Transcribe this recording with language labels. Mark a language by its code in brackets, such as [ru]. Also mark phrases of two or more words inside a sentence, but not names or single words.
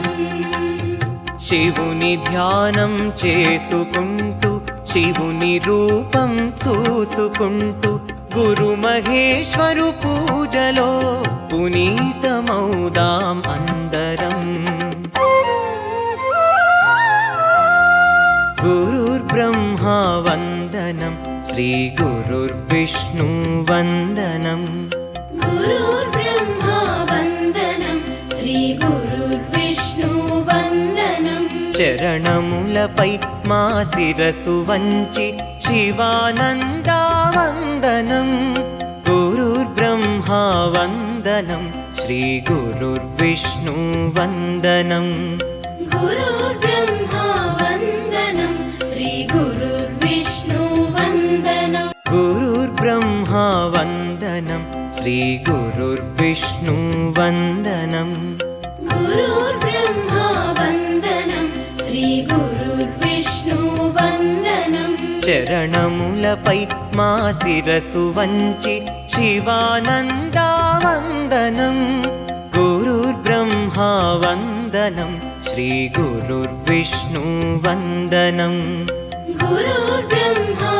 [te] శివుని ధ్యానం చేసుకుంటూ శివుని రూపం చూసుకుంటూ గురు మహేశ్వరు పూజలో పునీతమౌదాం అందరం [sa] గురుర్బ్రహ్మా వందనం శ్రీగురుర్విష్ణువందనం गुरुर्ब्रह्मा वन्दनं श्रीगुरुर्विष्णुवन्दनं [te] చరణములపై మా శిరసు వంచి శివానందావందనం [sa] గురుర్బ్రహ్మా వందనం శ్రీగురుర్విష్ణువందనం गुरुर्ब्रह्मा वन्दनं श्रीगुरुर्विष्णुवन्दनं గురుర్బ్రహ్మా వందనం శ్రీగురుర్విష్ణువందనం गुरुर्ब्रह्मा वन्दनं श्रीगुरुर्विष्णुवन्दनं [te] చరణములపై మా శిరసు వంచి శివానందావందనం [sa] గురుర్బ్రహ్మా వందనం శ్రీగురుర్విష్ణువందనం गुरुर्ब्रह्मा